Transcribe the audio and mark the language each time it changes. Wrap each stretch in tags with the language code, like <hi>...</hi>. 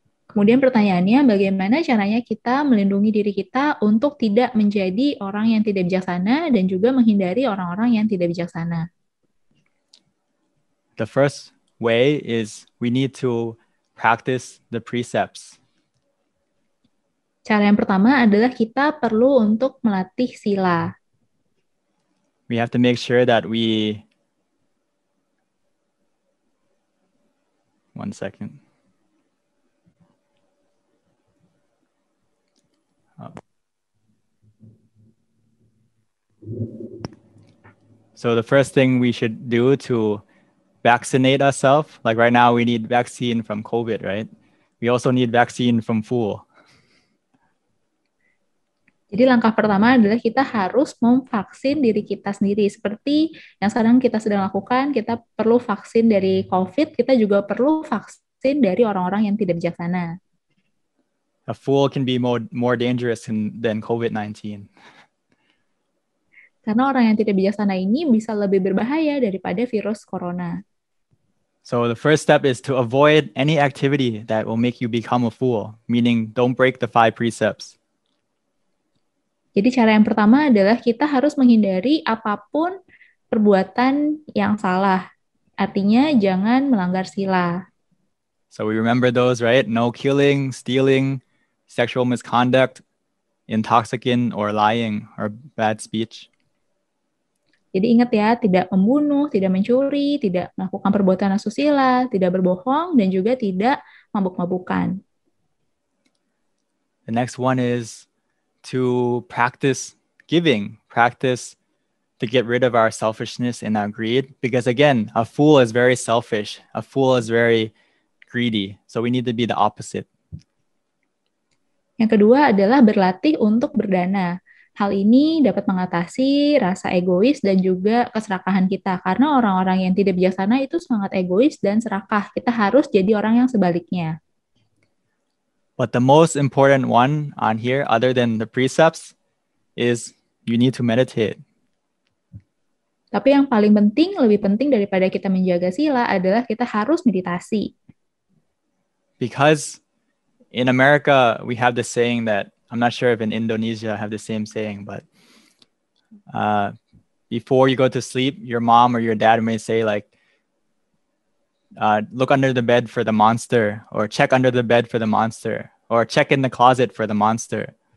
<id>Kemudian pertanyaannya, bagaimana caranya kita melindungi diri kita untuk tidak menjadi orang yang tidak bijaksana dan juga menghindari orang-orang yang tidak bijaksana?</id> <en>The first way is we need to practice the precepts.</en> <id>Cara yang pertama adalah kita perlu untuk melatih sila.</id> <en>We have to make sure that we... One second. So the first thing we should do to vaccinate ourselves, like right now we need vaccine from COVID, right? We also need vaccine from flu.</en> <id>Jadi langkah pertama adalah kita harus memvaksin diri kita sendiri. Seperti yang sekarang kita sedang lakukan, kita perlu vaksin dari COVID, kita juga perlu vaksin dari orang-orang yang tidak bijaksana.</id> <en>A flu can be more dangerous than COVID-19.</en> <id>Karena orang yang tidak bijaksana ini bisa lebih berbahaya daripada virus corona.</id> <en>So the first step is to avoid any activity that will make you become a fool, meaning don't break the 5 precepts.</en> <id>Jadi cara yang pertama adalah kita harus menghindari apapun perbuatan yang salah. Artinya jangan melanggar sila.</id> <en>So we remember those, right? No killing, stealing, sexual misconduct, intoxicant, or lying, or bad speech.</en> <id>Jadi ingat ya, tidak membunuh, tidak mencuri, tidak melakukan perbuatan asusila, tidak berbohong, dan juga tidak mabuk-mabukan.</id> <en>The next one is to practice giving, practice to get rid of our selfishness and our greed. Because again, a fool is very selfish. A fool is very greedy. So we need to be the opposite.</en> <id>Yang kedua adalah berlatih untuk berdana. Hal ini dapat mengatasi rasa egois dan juga keserakahan kita. Karena orang-orang yang tidak bijaksana itu sangat egois dan serakah. Kita harus jadi orang yang sebaliknya.</id> <en>But the most important one on here, other than the precepts, is you need to meditate.</en> <id>Tapi yang paling penting, lebih penting daripada kita menjaga sila adalah kita harus meditasi.</id> <en>Because in America, we have this saying that, I'm not sure if in Indonesia have the same saying, but before you go to sleep, your mom or your dad may say like, look under the bed for the monster, or check under the bed for the monster, or check in the closet for the monster.</en>